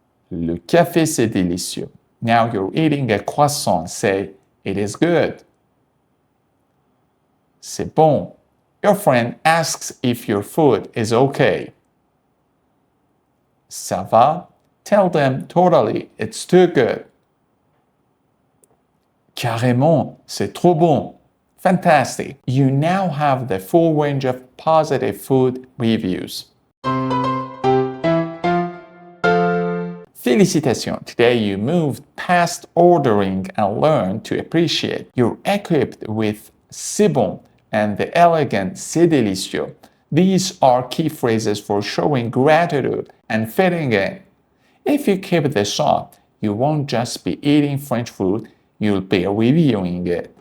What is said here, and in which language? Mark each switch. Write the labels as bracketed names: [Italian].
[French] Le café, c'est délicieux. [English] Now you're eating a croissant. Say, it is good. [French] C'est bon. [English] Your friend asks if your food is okay. [French] Ça va? [English] Tell them totally, it's too good. [French] Carrément, c'est trop bon. [English] Fantastic. You now have the full range of positive food reviews. [French] Félicitations! [English] Today you moved past ordering and learned to appreciate. You're equipped with [French] c'est bon [English] and the elegant [French] c'est délicieux. [English] These are key phrases for showing gratitude and fitting in. If you keep this up, you won't just be eating French food, you'll be reviewing it.